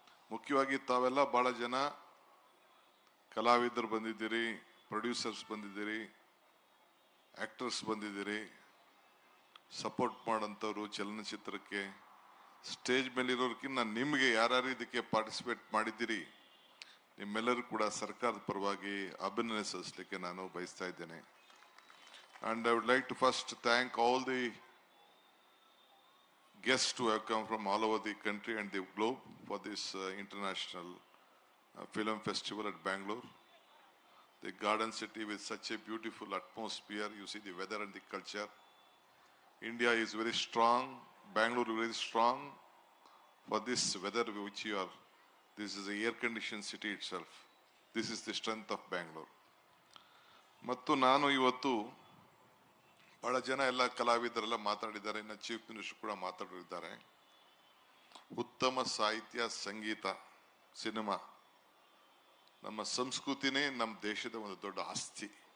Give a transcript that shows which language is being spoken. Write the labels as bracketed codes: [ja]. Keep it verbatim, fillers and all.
[kn] ಮುಖ್ಯವಾಗಿ ತಾವೆಲ್ಲ ಭಾಳ ಜನ ಕಲಾವಿದರು ಬಂದಿದ್ದೀರಿ, ಪ್ರೊಡ್ಯೂಸರ್ಸ್ ಬಂದಿದ್ದೀರಿ, ಆ್ಯಕ್ಟರ್ಸ್ ಬಂದಿದ್ದೀರಿ, ಸಪೋರ್ಟ್ ಮಾಡೋಂಥವ್ರು ಚಲನಚಿತ್ರಕ್ಕೆ. ಸ್ಟೇಜ್ ಮೇಲಿರೋರ್ಕಿಂತ ನಿಮಗೆ ಯಾರ್ಯಾರು ಇದಕ್ಕೆ ಪಾರ್ಟಿಸಿಪೇಟ್ ಮಾಡಿದ್ದೀರಿ ನಿಮ್ಮೆಲ್ಲರೂ ಕೂಡ ಸರ್ಕಾರದ ಪರವಾಗಿ ಅಭಿನಂದನೆ ಸಲ್ಲಿಸಲಿಕ್ಕೆ ನಾನು ಬಯಸ್ತಾ ಇದ್ದೇನೆ. [en] And I would like to first thank all the guests who have come from all over the country and the globe for this uh, international uh, film festival at Bangalore. The garden city with such a beautiful atmosphere, you see the weather and the culture. India is very strong, Bangalore is very strong for this weather which you are. This is the air-conditioned city itself. This is the strength of Bangalore. [kn] ಮತ್ತು ನಾನು ಇವತ್ತು ಭಾಳ ಜನ ಎಲ್ಲ ಕಲಾವಿದರೆಲ್ಲ ಮಾತಾಡಿದ್ದಾರೆ, ಇನ್ನು chief minister ಕೂಡ ಮಾತಾಡಿದ್ದಾರೆ. ಉತ್ತಮ ಸಾಹಿತ್ಯ, ಸಂಗೀತ, ಸಿನಿಮಾ ನಮ್ಮ ಸಂಸ್ಕೃತಿನೇ ನಮ್ಮ ದೇಶದ ಒಂದು ದೊಡ್ಡ ಆಸ್ತಿ.